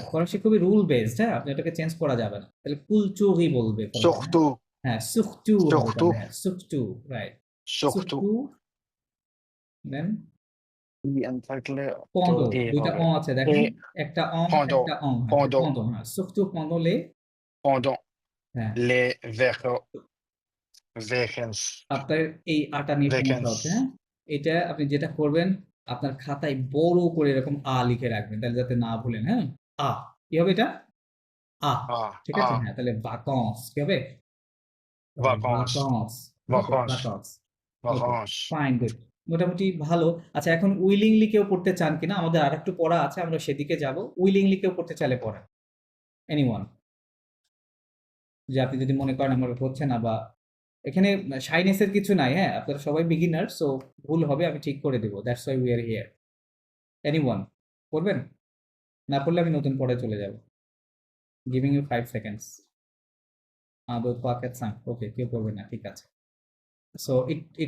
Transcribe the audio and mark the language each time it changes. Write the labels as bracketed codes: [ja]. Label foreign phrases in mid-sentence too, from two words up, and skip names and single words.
[bn] ফরাসি খুবই [en] rule based, [bn] হ্যাঁ, আপনি এটাকে চেঞ্জ করা যাবে না, তাহলে কুলচুরই বলবে ফরাসি, হ্যাঁ, [fr] surtout, [bn] হ্যাঁ, সুখচু হবে তাহলে, [fr] surtout, [bn] হ্যাঁ, সুখচু, রাইট, [fr] surtout, সুখচু, দেন i encercler পন্দ, to e [bn] দুইটা হবে আছে দেখেন, [fr] et [bn] একটা অং, [fr] pendant, [bn] একটা অং, হ্যাঁ, [fr] pendant, [bn] পন্দ, হ্যাঁ, [fr] surtout pendant les, pendant [bn] হ্যাঁ, [fr] les vacances, [bn] আপনার এই আটা নিয়ে সমস্যা হচ্ছে, হ্যাঁ, এটা আপনি যেটা করবেন, আপনার খাতায় বড় করে এরকম লিখে রাখবেন, তাহলে যাতে না ভুলেন, হ্যাঁ, কি হবে এটা, আ, [fr] ah, [bn] ঠিক আছে, [fr] ah, [bn] হ্যাঁ, তাহলে vacances, কি হবে, [fr] vacances, vacances, ওকে, vacances, vacances, [bn] ওকে, [fr] vacances, [en] fine, good, [bn] মোটামুটি ভালো। আচ্ছা, এখন উইলিংলি কেউ পড়তে চান কিনা, আমাদের আর একটু পড়া আছে, আমরা সেদিকে যাব, উইলিংলি কেউ পড়তে চাইলে পড়েন, এনিওয়ান, যে আপনি যদি মনে করেন আমার হচ্ছে না, বা এখানে শাইনেসের কিছু নাই, হ্যাঁ, আপনারা সবাই বিগিনার, সো ভুল হবে আমি ঠিক করে দেবো, [en] that's why we are here, [bn] এনিওয়ান পড়বেন, না পড়লে আমি নতুন পড়ে চলে যাব, [en] giving you 5 seconds, [bn] আদৌ পাকেট সাং, ওকে, কেউ পড়বে না, ঠিক আছে, [en] so it